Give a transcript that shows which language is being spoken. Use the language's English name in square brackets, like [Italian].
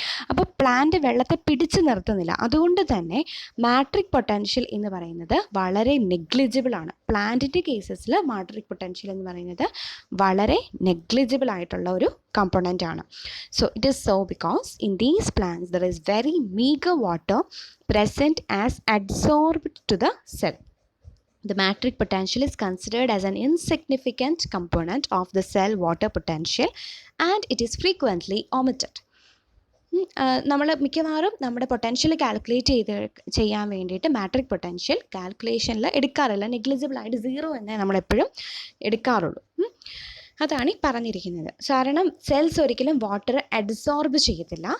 [Malayalam] അപ്പോൾ പ്ലാന്റ് വെള്ളത്തെ പിടിച്ചു നിർത്തുന്നില്ല. അതുകൊണ്ട് തന്നെ മാട്രിക് പൊട്ടൻഷ്യൽ എന്ന് പറയുന്നത് വളരെ നെഗ്ലിജിബിൾ ആണ്. പ്ലാന്റിൻ്റെ കേസസിൽ മാട്രിക് പൊട്ടൻഷ്യൽ എന്ന് പറയുന്നത് വളരെ നെഗ്ലിജിബിൾ ആയിട്ടുള്ള ഒരു കമ്പോണൻ്റ് ആണ്. [English] So it is so because in these plants there is very meagre water present as adsorbed to the cell. The matric potential is considered as an insignificant component of the cell water potential and it is frequently omitted. [Malayalam] നമ്മൾ മിക്കവാറും നമ്മുടെ potential calculate ചെയ്യാൻ വേണ്ടിയിട്ട് matric potential കാൽക്കുലേഷനിൽ എടുക്കാറില്ല. നെഗ്ലിജിബിളായിട്ട് 0 എന്നേ നമ്മളെപ്പോഴും എടുക്കാറുള്ളൂ. അതാണ് ഈ പറഞ്ഞിരിക്കുന്നത്. കാരണം സെൽസ് ഒരിക്കലും വാട്ടർ അബ്സോർബ് ചെയ്യത്തില്ല.